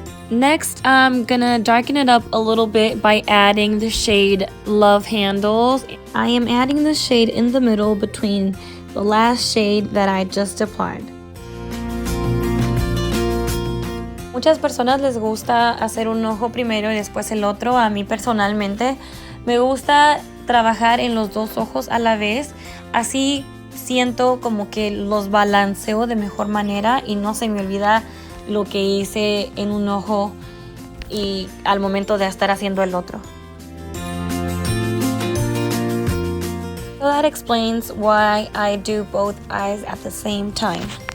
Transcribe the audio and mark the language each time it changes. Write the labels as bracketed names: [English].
[English] Next, I'm gonna darken it up a little bit by adding the shade Love Handles. I am adding the shade in the middle between the last shade that I just applied. [Spanish] Muchas personas les gusta hacer un ojo primero y después el otro. A mí personalmente me gusta trabajar en los dos ojos a la vez, así siento como que los balanceo de mejor manera y no se me olvida lo que hice en un ojo y al momento de estar haciendo el otro. [English] So that explains why I do both eyes at the same time.